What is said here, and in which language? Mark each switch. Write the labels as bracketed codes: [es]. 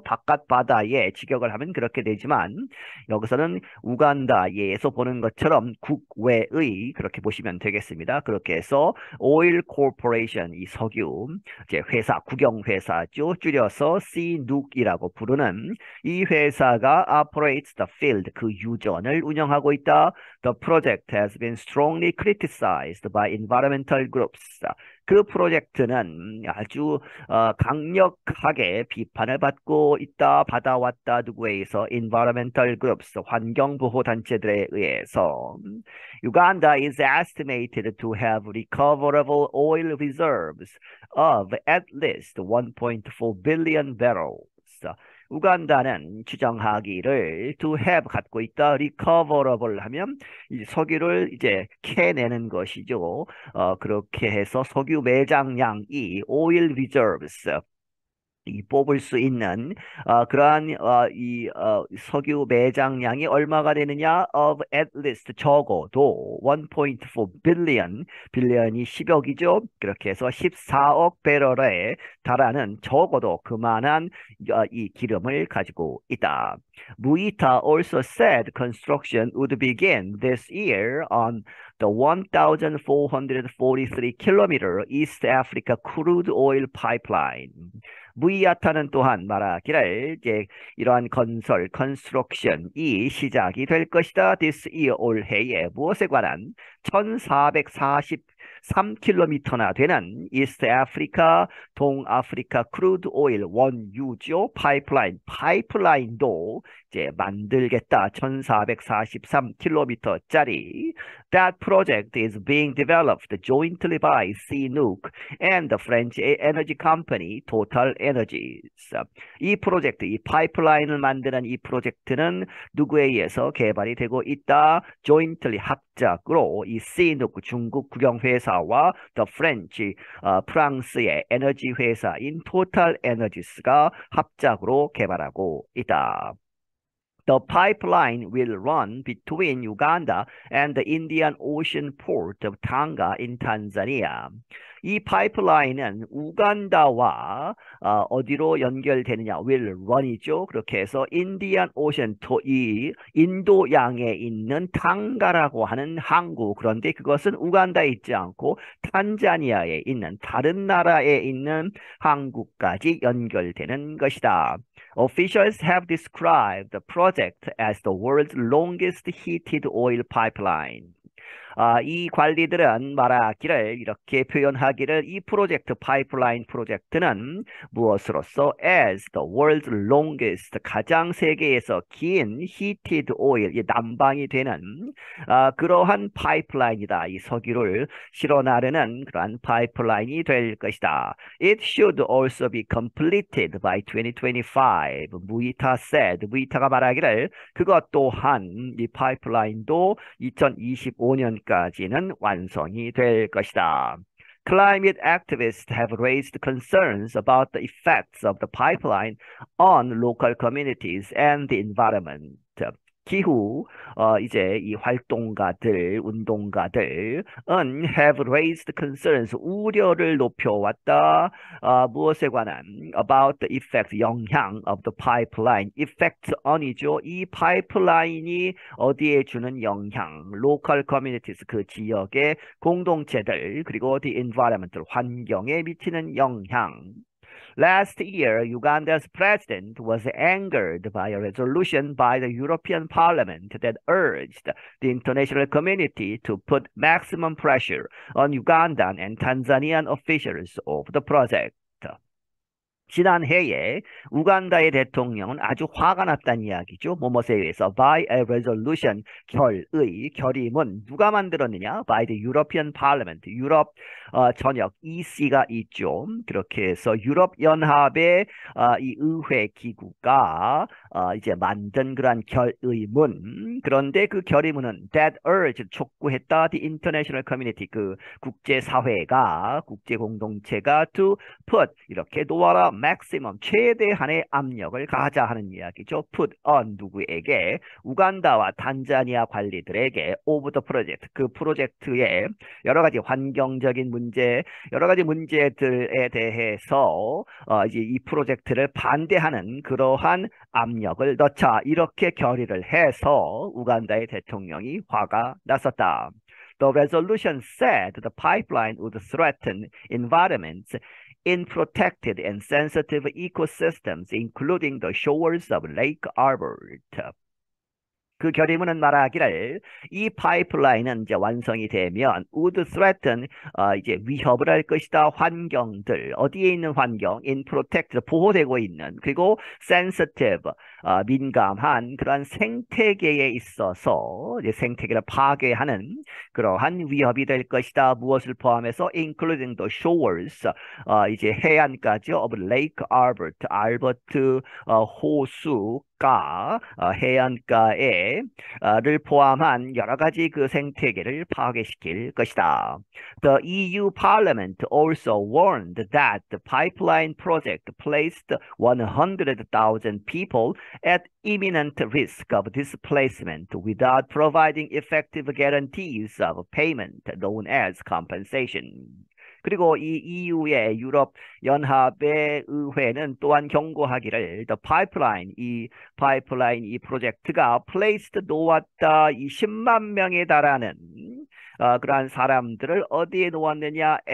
[ko] 바깥 바다에 직역을 하면 그렇게 되지만 여기서는 우간다에서 보는 것처럼 국외의 그렇게 보시면 되겠습니다. 그렇게 해서 오일 코퍼레이션, 이 석유 이제 회사, 국영 회사죠. 줄여서 CNOOC이라고 부르는 이 회사가 [en] operates the field, [ko] 그 유전을 운영하고 있다. [en] The project has been strongly criticized by environmental groups. [ko] 그 프로젝트는 아주 강력하게 비판을 받고 있다, 받아왔다. 누구에 의해서? [en] Environmental groups, [ko] 환경보호 단체들에 의해서. [en] Uganda is estimated to have recoverable oil reserves of at least 1.4 billion barrels. [ko] 우간다는 추정하기를 [en] to have [ko] 갖고 있다, recoverable 하면 이 석유를 이제 캐내는 것이죠. 그렇게 해서 석유 매장량이 [en] oil reserves, [ko] 이 뽑을 수 있는 그러한 이 석유 매장량이 얼마가 되느냐? [en] of at least [ko] 적어도 1.4 billion, 빌리언이 10억이죠. 그렇게 해서 14억 배럴에 달하는 적어도 그만한 이 기름을 가지고 있다. [en] 무이타 also said construction would begin this year on the 1,443 kilometer East Africa crude oil pipeline. [ko] 무이아타는 또한 말하기를 이제 이러한 건설, 컨스트럭션이 시작이 될 것이다. [en] This year, [ko] 올해에 무엇에 관한? 1443 3km나 되는 이스트 아프리카, 동아프리카 크루드 오일 원유죠. 파이프라인도 이제 만들겠다. 1443km짜리. [en] That project is being developed jointly by CNOOC and the French energy company Total Energies. [ko] 이 프로젝트, 이 파이프라인을 만드는 이 프로젝트는 누구에 의해서 개발이 되고 있다? jointly 합작으로 이 CNOOC 중국 국영회사와 [en] the French [ko] 프랑스의 에너지 회사인 Total Energies가 합작으로 개발하고 있다. [en] The pipeline will run between Uganda and the Indian Ocean port of Tanga in Tanzania. [ko] 이 파이프라인은 우간다와 어디로 연결되느냐? [en] will run [ko] 이죠. 그렇게 해서 인디안 오션, 이 인도양에 있는 탕가라고 하는 항구. 그런데 그것은 우간다에 있지 않고 탄자니아에 있는 다른 나라에 있는 항구까지 연결되는 것이다. [en] Officials have described the project as the world's longest heated oil pipeline. [ko] 이 관리들은 말하기를 이렇게 표현하기를 이 프로젝트 파이프라인 프로젝트는 무엇으로서 [en] as the world's longest [ko] 가장 세계에서 긴 [en] heated oil [ko] 이 난방이 되는 그러한 파이프라인이다. 이 석유를 실어 나르는 그러한 파이프라인이 될 것이다. [en] It should also be completed by 2025. 무이타 said. [ko] 무이타가 말하기를 그것 또한 이 파이프라인도 2025년 까지는 완성이 될 것이다. [en] Climate activists have raised concerns about the effects of the pipeline on local communities and the environment. [ko] 기후 이제 이 활동가들, 운동가들은 [en] have raised concerns [ko] 우려를 높여왔다. 무엇에 관한 [en] about the effect [ko] 영향 [en] of the pipeline effect on [ko] 이죠. 이 파이프라인이 어디에 주는 영향, [en] local communities [ko] 그 지역의 공동체들 그리고 [en] the environment [ko] 환경에 미치는 영향. [en] Last year, Uganda's president was angered by a resolution by the European Parliament that urged the international community to put maximum pressure on Ugandan and Tanzanian officials of the project. [ko] 지난해에 우간다의 대통령은 아주 화가 났다는 이야기죠. 뭐뭐에 의해서 [en] by a resolution, [ko] 결의문 누가 만들었느냐? [en] by the European Parliament, [ko] 유럽 전역 EC가 있죠. 그렇게 해서 유럽 연합의 이 의회 기구가 이제 만든 그러한 결의문. 그런데 그 결의문은 [en] that urged [ko] 촉구했다 [en] the international community [ko] 그 국제 사회가 국제 공동체가 [en] to put [ko] 이렇게 놓아라 maximum 최대한의 압력을 가하자 하는 이야기죠. [en] put on [ko] 누구에게 우간다와 탄자니아 관리들에게 [en] of the project [ko] 그 프로젝트의 여러 가지 환경적인 문제 여러 가지 문제들에 대해서 이제 이 프로젝트를 반대하는 그러한 압력을 넣자 이렇게 결의를 해서 우간다의 대통령이 화가 났었다. [en] The resolution said the pipeline would threaten environments in protected and sensitive ecosystems, including the shores of Lake Albert. [ko] 그 결의문은 말하기를 이 파이프라인은 이제 완성이 되면 would threaten 이제 위협을 할 것이다. 환경들 어디에 있는 환경 [en] in protected [ko] 보호되고 있는 그리고 sensitive 민감한 그러한 생태계에 있어서 이제 생태계를 파괴하는 그러한 위협이 될 것이다. 무엇을 포함해서 [en] including the shores [ko] 이제 해안까지 [en] of Lake Albert [ko] 알버트 호수 해안가에를 포함한 여러 가지 그 생태계를 파괴시킬 것이다. [en] The EU Parliament also warned that the pipeline project placed 100,000 people at imminent risk of displacement without providing effective guarantees of payment known as compensation. [ko] 그리고 이 EU의 유럽 연합의 의회는 또한 경고하기를 [en] the pipeline [ko] 이 프로젝트가 placed 놓았다 이 10만 명에 달하는 그러한 사람들을 어디에 놓았느냐?